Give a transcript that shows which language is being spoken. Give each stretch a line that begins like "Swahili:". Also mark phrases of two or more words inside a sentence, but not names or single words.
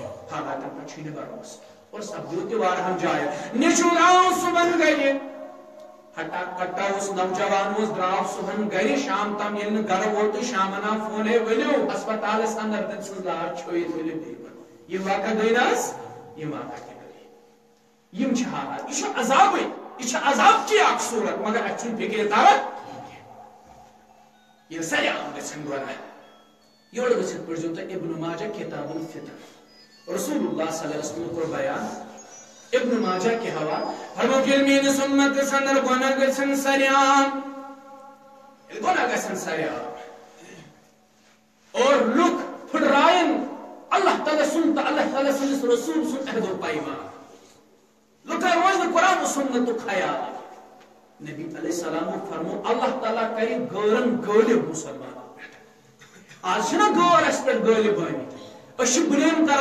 Kashmiri: اور سپدیو تہِ واریاہن جاین نیچُر آو صبحن گرِ ہٹا کٹا اوس نوجوان اوس درٛاو صبحن گرِ شام تام ییٚلہِ نہٕ گرٕ ووت تہٕ شامن آو فون ہے ؤلِو ہسپتالس اندر تٔمۍ سٕنٛز لاش چھٲیِتھ ؤلِو بیٚیہِ یِم واقعہ گٔے نہ حظ یِم واقعہ تہِ گٔے یِم چھِ حالات یہِ چھُ عذابٕے یہِ چھِ عذابچی اکھ صوٗرت مگر اَسہِ چھُنہٕ فِکرِ تران ییٚلہِ سریعام گژھن گۄناہ یورٕ گٔژھِتھ پٔرۍزیو تُہۍ ابن ماجہ کتاب الفطر رسول اللہ
Arabic: صلی اللہ علیہ وسلم
Kashmiri: کوٚر بیان ابن ماجہ
Urdu: کے حوالہ
Kashmiri: فرمووُکھ ییٚلہِ میٲنِس اُمتس اندر گۄناہ گژھن سریعام ییٚلہِ گۄناہ گژھن سریعام اور لُکھ پھٕٹرایَن اللہ تعالیٰ سُنٛد تہٕ اللہ تعالیٰ سٕنٛدِس رسوٗل سُنٛد عہد و پیمان لُکن روز نہٕ قرآن و سُنتُک خیال نبی علیہ السلام فرمو اللہ تعالیٰ کرِ غٲرن غٲلب مُسلمانن پٮ۪ٹھ آز چھِنہ غٲر اَسہِ پٮ۪ٹھ غٲلب ٲمٕتۍ أسۍ چھِ بلیم کران